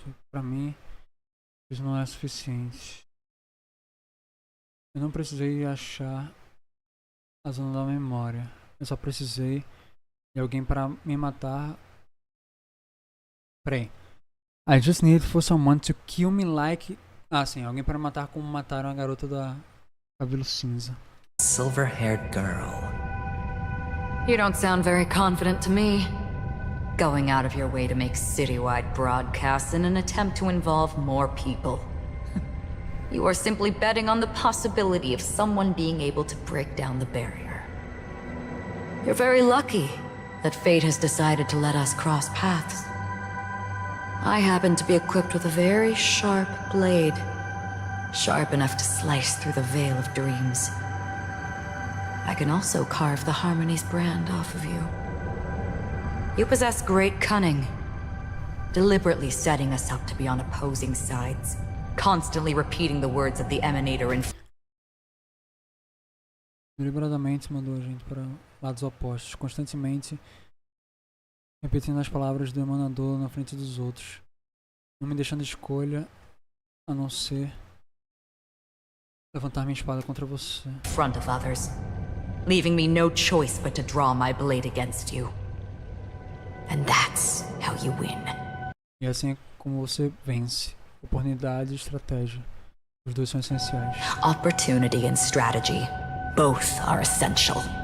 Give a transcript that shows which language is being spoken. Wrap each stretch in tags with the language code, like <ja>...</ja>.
<pt>Pra mim, isso não é suficiente. Eu não precisei achar a zona da memória. Eu só precisei de alguém para me matar. Peraí.</pt> <en>I just need for someone to kill me like...</en> <pt>sim, alguém para matar como mataram a garota da cabelo cinza.</pt> <en>Silver-haired girl. You don't sound very confident to me. Going out of your way to make citywide broadcasts in an attempt to involve more people. You are simply betting on the possibility of someone being able to break down the barrier. You're very lucky that fate has decided to let us cross paths. I happen to be equipped with a very sharp blade, sharp enough to slice through the veil of dreams. I can also carve the Harmony's brand off of you. You possess great cunning, deliberately setting us up to be on opposing sides, constantly repeating the words of the Emanator in...</en> <pt>Deliberadamente mandou a gente para lados opostos, constantemente repetindo as palavras do emanador na frente dos outros, não me deixando escolha a não ser levantar minha espada contra você.</pt> <en>In front of others, leaving me no choice but to draw my blade against you. And that's how you win.</en> <pt>E assim é como você vence. Oportunidade e estratégia. Os dois são essenciais.</pt> <en>Opportunity and strategy. Both are essential.</en>